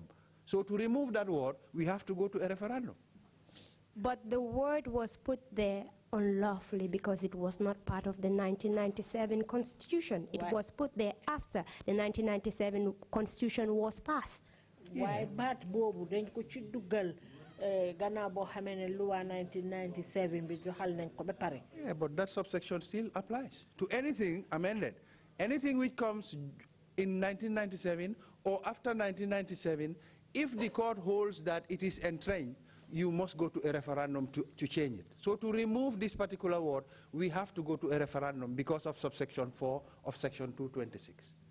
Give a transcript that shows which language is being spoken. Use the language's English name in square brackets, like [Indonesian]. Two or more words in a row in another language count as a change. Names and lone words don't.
[English] So to remove that word, we have to go to a referendum. But the word was put there unlawfully because it was not part of the 1997 Constitution. It was put there after the 1997 Constitution was passed. [Wolof] Why bat bobu dañ ko ci duggal gannaaw boo xamee ne loi 1997 bi joxal nañ ko ba pare. [English] Yeah, but that subsection still applies to anything amended. Anything which comes in 1997 or after 1997, if the court holds that it is entrenched, you must go to a referendum to change it. So to remove this particular word, we have to go to a referendum because of subsection 4 of section 226.